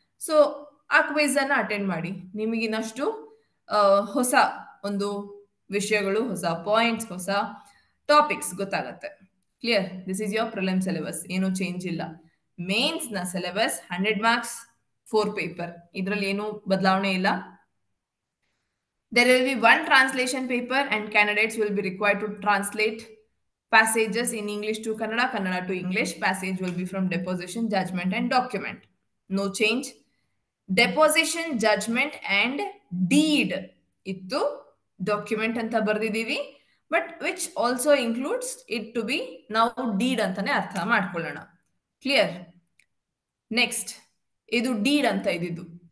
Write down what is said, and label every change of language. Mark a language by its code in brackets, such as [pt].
[kn] So ಆ quiz ಅನ್ನ attend ಮಾಡಿ, ನಿಮಗಿನ್ನಷ್ಟು ಹೊಸ ಒಂದು ವಿಷಯಗಳು, ಹೊಸ ಪಾಯಿಂಟ್ಸ್, ಹೊಸ ಟಾಪಿಕ್ಸ್ ಗೊತ್ತಾಗತ್ತೆ. Clear? [en] this is your prelim syllabus, [kn] ಏನು ಚೇಂಜ್ ಇಲ್ಲ. ಮೇನ್ಸ್ ನ ಸಿಲೆಬಸ್ 100 ಮಾರ್ಕ್ಸ್ 4 ಪೇಪರ್, ಇದರಲ್ಲಿ ಏನು ಬದಲಾವಣೆ ಇಲ್ಲ. [en] There will be one translation paper and candidates will be required to translate passages in English to Kannada, Kannada to English. Passage will be from deposition, judgment and document. No change. Deposition, judgment and deed. [kn] Ittu document anta ಬರ್ದಿದೀವಿ, [en] but which also includes it to be now deed [kn] ಅಂತಾನೆ ಅರ್ಥ ಮಾಡ್ಕೊಳ್ಳೋಣ. [en] Clear? [kn] Next, ಇದು deed ಅಂತ ಇದ್ದಿದ್ದು.